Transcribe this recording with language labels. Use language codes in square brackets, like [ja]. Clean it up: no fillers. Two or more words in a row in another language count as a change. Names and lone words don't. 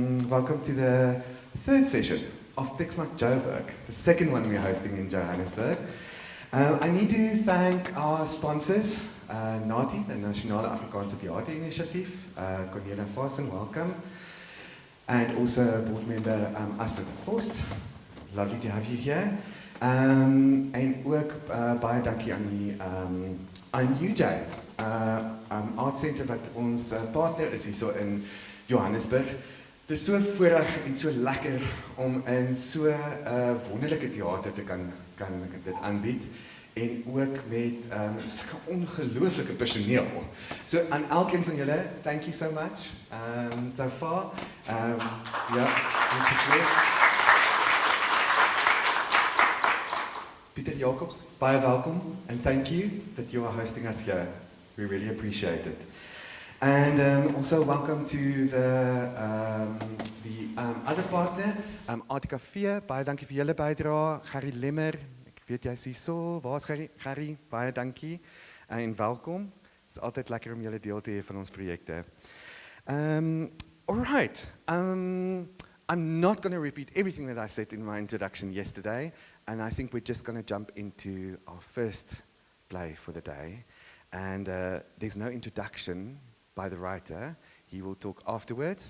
[en] welcome to the third session of Teksmark Joburg, the second one we're hosting in Johannesburg. I need to thank our sponsors, NATI, the Nasionale Afrikaanse Theaterinitiatief, Cornelia Fassen, welcome, and also board member Asta de Vos, lovely to have you here. [af] En ook baie dankie aan UJ, Art Center wat ons partner is hier so in Johannesburg. Het is so voorreg en so lekker om in so wonderlike theater te kan dit aanbied. En ook met sulke ongelooflike personeel. So aan elkeen van julle, [en] thank you so much so far. [af] Pieter Jacobs, baie welkom, [en] and thank you that you are hosting us here. We really appreciate it. And also welcome to the other partner, [af] ATKV, baie dankie vir julle bydrae. Gerry Lemmer, ek weet jy is hier so, waar is Gerry? Gerry, baie dankie en welkom. Het is altyd lekker om julle deel te hê van ons projekte. [en] Alright, I'm not going to repeat everything that I said in my introduction yesterday, and I think we're just going to jump into our first play for the day. And there's no introduction by the writer. He will talk afterwards.